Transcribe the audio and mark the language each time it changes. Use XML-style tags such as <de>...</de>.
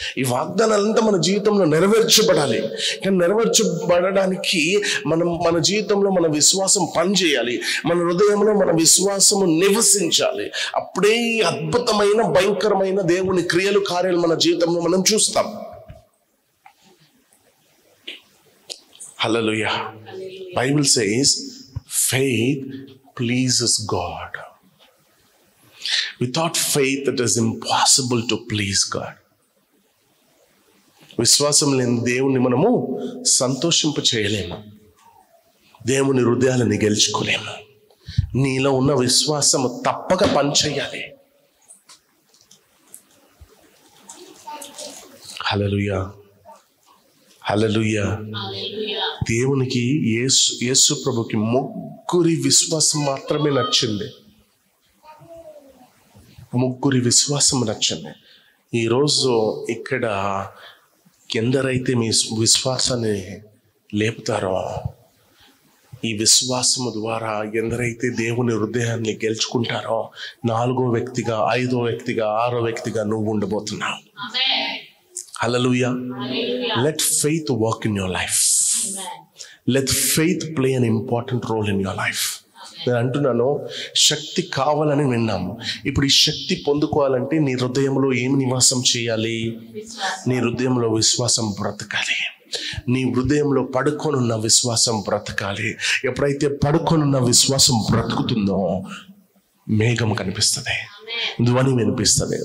<te>ఈ వాగ్దానాలంతా మన జీవితంలో నెరవేర్చబడాలి. కానీ నెరవేర్చబడడానికి మన జీవితంలో మన విశ్వాసం పనిచేయాలి, మన హృదయంలో మన విశ్వాసము నివసించాలి. అప్పుడే ఈ అద్భుతమైన భయంకరమైన దేవుని క్రియలు కార్యాలు మన జీవితంలో మనం చూస్తాం. హల్లెలూయా.</te> <en>Bible says faith pleases God. Without faith it is impossible to please God.</en> <te>విశ్వాసం లేని దేవుని మనము సంతోషింప చేయలేము, దేవుని హృదయాలని గెలుచుకోలేము. నీలో ఉన్న విశ్వాసము తప్పక పనిచేయాలి. హల్లెలూయా, హల్లెలూయా. దేవునికి యేసు ప్రభుకి ముగ్గురి విశ్వాసం మాత్రమే నచ్చింది. ముగ్గురి విశ్వాసం నచ్చింది. ఈరోజు ఇక్కడ ఎందరైతే మీ విశ్వాసాన్ని లేపుతారో, ఈ విశ్వాసము ద్వారా ఎందరైతే దేవుని హృదయాన్ని గెలుచుకుంటారో, 4వ వ్యక్తిగా, 5వ వ్యక్తిగా, 6వ వ్యక్తిగా నువ్వు ఉండబోతున్నావు. హల్లెలూయా.</te> <en>Let faith work in your life. Let faith play an important role in your life.</en> <te>నేను అంటున్నాను, శక్తి కావాలని విన్నాము. ఇప్పుడు ఈ శక్తి పొందుకోవాలంటే నీ హృదయంలో ఏమి నివాసం చేయాలి? నీ హృదయంలో విశ్వాసం బ్రతకాలి. నీ హృదయంలో పడుకొనున్న విశ్వాసం బ్రతకాలి. ఎప్పుడైతే పడుకొనున్న విశ్వాసం బ్రతుకుతుందో మేఘం కనిపిస్తుంది, ధ్వని వినిపిస్తుంది.</te>